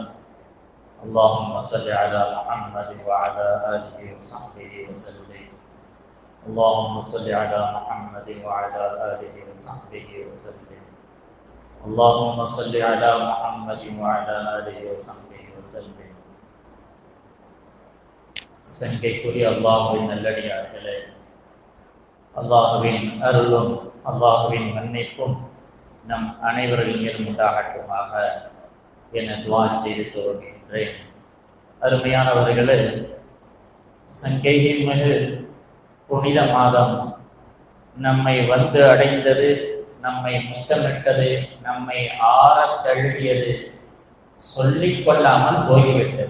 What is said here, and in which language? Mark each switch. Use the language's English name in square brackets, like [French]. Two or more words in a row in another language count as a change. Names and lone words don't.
[Arabic] اللهم صل على محمد وعلى آله وصحبه وسلم. اللهم صل على محمد وعلى آله وصحبه وسلم. اللهم صل على محمد وعلى آله وصحبه وسلم. [Tamil] சங்கைக்குரிய அல்லாஹ்வின் நல்லடியார்களே, அல்லாஹ்வின் அருளும் அல்லாஹ்வின் மன்னிப்பும் நம் அனைவரின் மீதும் உண்டாகட்டுமாக என துஆ செய்து துவங்குகின்றேன். அருமையானவர்களே, சங்கையின் மிகு புனித மாதம் நம்மை வந்து அடைந்தது, நம்மை முத்தமிட்டது, நம்மை ஆற தழுவியது, சொல்லிக் கொள்ளாமல் போய்விட்டது.